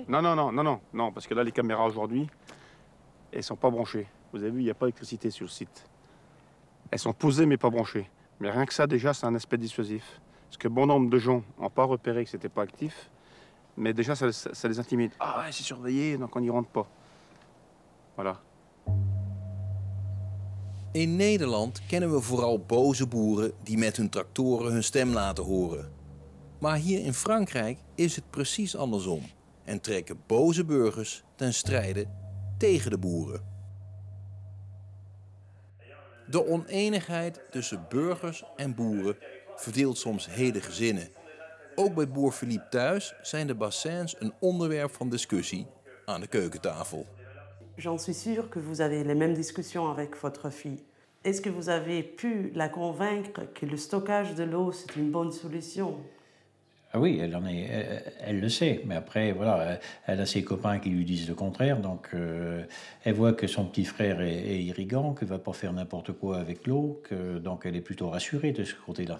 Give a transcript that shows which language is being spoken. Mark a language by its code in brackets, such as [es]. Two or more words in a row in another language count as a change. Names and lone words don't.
[fr] Non, parce que là, les caméras aujourd'hui, elles ne sont pas branchées. Vous avez vu, il n'y a pas d'électricité sur le site. Elles sont posées, mais pas branchées. Mais rien que ça, déjà, c'est un aspect dissuasif. Parce que bon nombre de gens n'ont pas repéré que ce n'était pas actif, mais déjà, ça les intimide. Ah ouais, c'est surveillé, donc on n'y rentre pas. Voilà. [nl] In Nederland kennen we vooral boze boeren die met hun tractoren hun stem laten horen. Maar hier in Frankrijk is het precies andersom en trekken boze burgers ten strijde tegen de boeren. De oneenigheid tussen burgers en boeren verdeelt soms hele gezinnen. Ook bij boer Philippe thuis zijn de bassins een onderwerp van discussie aan de keukentafel. [fr] J'en suis sûre que vous avez les mêmes discussions avec votre fille. Est-ce que vous avez pu la convaincre que le stockage de l'eau, c'est une bonne solution? Ah oui, elle le sait, mais après, voilà, elle a ses copains qui lui disent le contraire, donc elle voit que son petit frère est irrigant, qu'il ne va pas faire n'importe quoi avec l'eau, donc elle est plutôt rassurée de ce côté-là.